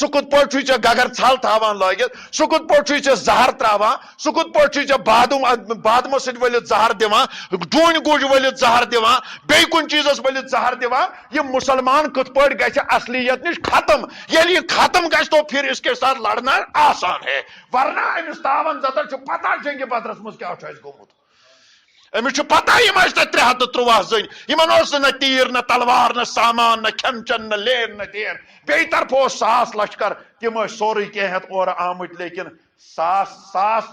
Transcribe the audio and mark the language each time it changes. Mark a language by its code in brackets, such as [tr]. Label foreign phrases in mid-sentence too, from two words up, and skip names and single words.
[ks] کت پٲٹھۍ چھُے ژےٚ گگر ژھل تھاوان لٲگِتھ سُہ کت پٲٹھۍ چھُے ژےٚ زہر تراوان سُہ کت پٲٹھۍ چھُے ژےٚ بادمو سۭتۍ ؤلِتھ زہر دِوان ڈوٗنۍ گوٗج ؤلِتھ زہر دِوان بیٚیہِ کُنہِ چیٖزس ؤلِتھ زہر دِوان یہِ مُسلمان کِتھ پٲٹھۍ گژھِ اصلیت نِش ختم ییٚلہِ یہِ ختم گژھِ [ur] تو پھر اس کے ساتھ لڑنا آسان ہے [ks] ورنہ أمِس تاون زدن چھُ پتہ جنگہِ بدرس منٛز کیٛاہ چھُ اَسہِ گوٚمُت أمِس چھُ پتہ یِم ٲسۍ تتہِ 313 زٔنۍ یِمن اوس نہٕ نہ تیٖر نہ تلوار نہ سامان نہ کھٮ۪ن چٮ۪ن نہ لین نہ دین بیٚیہِ طرفہٕ اوس 100 لشکر تِم ٲسۍ سورُے کینٛہہ ہٮ۪تھ اورٕ آمٕتۍ لیکن 100